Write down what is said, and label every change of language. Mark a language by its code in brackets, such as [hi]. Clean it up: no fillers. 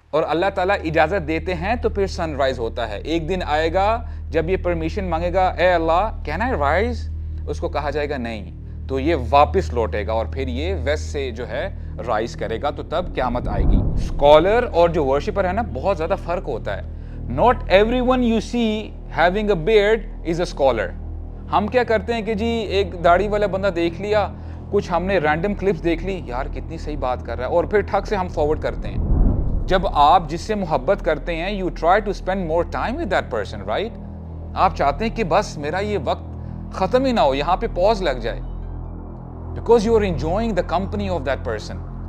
[ur] اور اللہ تعالیٰ اجازت دیتے ہیں تو پھر سن رائز ہوتا ہے. ایک دن آئے گا جب یہ پرمیشن مانگے گا, اے اللہ [en] can I rise, [ur] اس کو کہا جائے گا نہیں, تو یہ واپس لوٹے گا اور پھر یہ ویسٹ سے جو ہے رائز کرے گا, تو تب قیامت آئے گی. اسکالر اور جو ورشپر ہے نا, بہت زیادہ فرق ہوتا ہے. [en] Not every one you see having a beard is a scholar. [ur] ہم کیا کرتے ہیں کہ جی ایک داڑھی والا بندہ دیکھ لیا, کچھ ہم نے رینڈم کلپس دیکھ لی, یار کتنی صحیح بات کر رہا ہے, اور پھر ٹھک سے ہم فارورڈ کرتے ہیں. جب آپ جس سے محبت کرتے ہیں, [en] You try to spend more time with that person, right. [ur] آپ چاہتے ہیں کہ بس میرا یہ وقت ختم ہی نہ ہو, یہاں پہ پاز لگ جائے, [en] Because you are enjoying the company of that person.